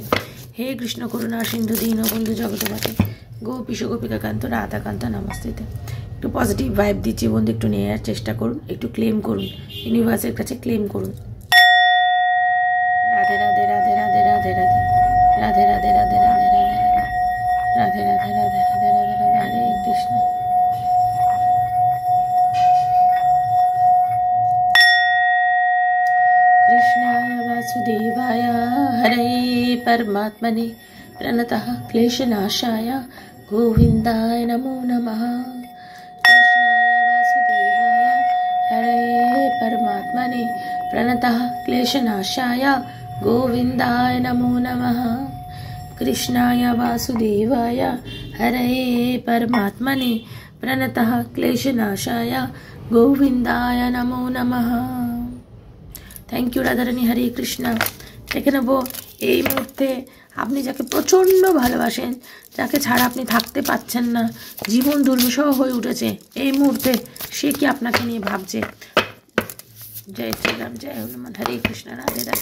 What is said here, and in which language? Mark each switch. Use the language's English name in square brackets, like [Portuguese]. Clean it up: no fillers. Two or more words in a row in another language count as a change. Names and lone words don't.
[Sanskrit] হে কৃষ্ণ করুণা সিন্ধু দীনবন্ধু জগৎপতে গোপীশ গোপিকা কান্ত রাধাকান্ত নমস্তেতে। [Bangla] একটু [English] positive vibe [Bangla] দিচ্ছি বন্ধু, একটু নেওয়ার চেষ্টা করুন, একটু ক্লেম করুন, ইউনিভার্সের কাছে ক্লেম করুন। [Sanskrit] রাধে রাধে রাধে রাধে রাধে রাধে রাধে রাধে রাধে রাধে রাধে রাধে রাধে রাধে রাধে রাধে রাধে হরে কৃষ্ণ। कृष्णाय वासुदेवाय हरे परमात्मने प्रणतः क्लेशनाशाय गोविन्दाय नमो नमः। कृष्णाय वासुदेवाय हरे परमात्मने प्रणतः क्लेशनाशाय गोविन्दाय नमो नमः। कृष्णाय वासुदेवाय हरे परमात्मने प्रणतः क्लेशनाशाय गोविन्दाय नमो नमः। [English] thank you রাধারানী। হরে কৃষ্ণ। [Bangla] দেখে নেবো এই মুহূর্তে আপনি যাকে প্রচণ্ড ভালোবাসেন, যাকে ছাড়া আপনি থাকতে পারছেন না, জীবন দুর্বিষহ হয়ে উঠেছে এই মুহূর্তে, সে কি আপনাকে নিয়ে ভাবছে? [Sanskrit] জয় শ্রীরাম, জয় হনুমান। হরে কৃষ্ণ। রাধে রাধে।